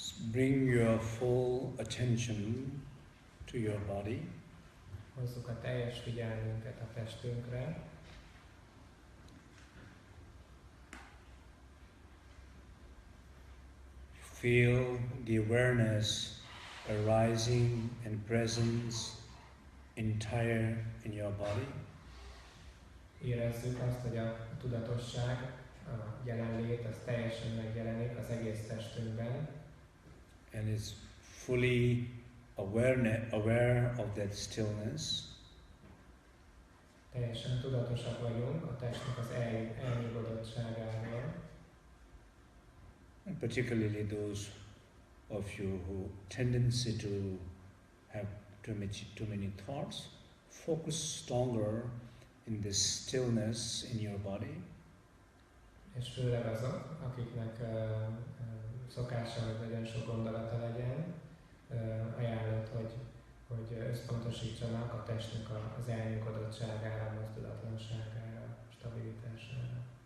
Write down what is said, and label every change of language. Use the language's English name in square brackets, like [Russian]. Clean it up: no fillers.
[English] Bring your full attention to your body. [Hungarian] Hozzuk a teljes figyelmünket a testünkre. [English] Feel the awareness arising and presence entire in your body. [Hungarian] Érezzük azt, hogy a tudatosság, a jelenlét, az teljesen megjelenik az egész testünkben. [English] And is fully aware of that stillness. [Hungarian] Teljesen tudatosak vagyunk a testnek az elnyugodottságáról. [English] And particularly those of you who tendency to have too many thoughts, focus stronger in this stillness in your body. [Hungarian] És főleg azok, akiknek szokása, hogy nagyon sok gondolata legyen, ajánlott, hogy összpontosítsanak a testnek az elnyugodottságára, mozdulatlanságára, stabilitására.